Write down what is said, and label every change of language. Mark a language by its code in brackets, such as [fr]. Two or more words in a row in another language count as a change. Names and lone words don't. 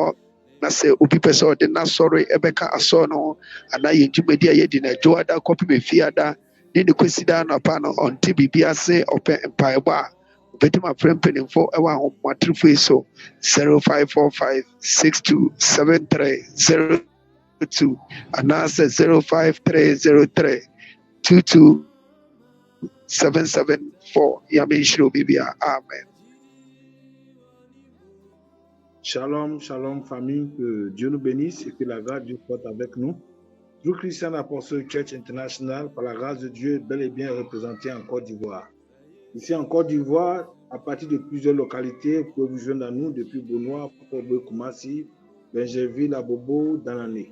[ak] Na sɛ obi pɛ sɛ ɔde n'asɔre ɛbɛka asɔre no ho anaa yɛn dwumadi a yɛdi no adwo ada kɔpem efiada ne ne kwesi da anɔpa no ɔnte biribi ase ɔpɛ mpaebɔ a obɛtumi afrɛ mpanimfo ɛwɔ ahomatorofo yi so 0545627302 anaasɛ 05303227774. Yame nhyira obi biara. Amen. [fr] Shalom, shalom famille, que Dieu nous bénisse et que la grâce de Dieu soit avec nous. True Christian Apostolic Church International, par la grâce de Dieu, bel et bien représenté en Côte d'Ivoire. Ici en Côte d'Ivoire, à partir de plusieurs localités, vous pouvez vous joindre à nous depuis Bonois, Port-Boué, Koumassi, Benjerville, Abobo, Danané.